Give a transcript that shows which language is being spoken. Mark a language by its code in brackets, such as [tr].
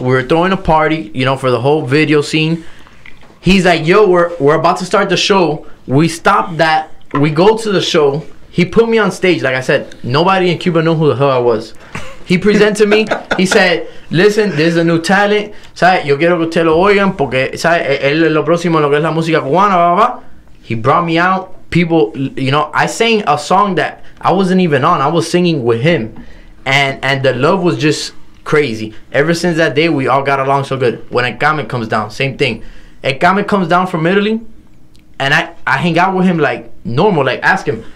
[en] We were throwing a party, for the whole video scene. He's like, yo, we're about to start the show. We stopped that. We go to the show. He put me on stage. Like I said, nobody in Cuba knew who the hell I was. He presented me. He said, listen, there's a new talent. [es] ¿Sabes? Yo quiero que ustedes lo oigan porque, ¿sabes? Él es lo próximo en lo que es la música cubana, blah, blah, blah. [en] He brought me out. People, I sang a song that I wasn't even on. I was singing with him. And the love was just crazy. Ever since that day, we all got along so good. When Ekame comes down, same thing. Ekame comes down from Italy, and I hang out with him like normal, like ask him.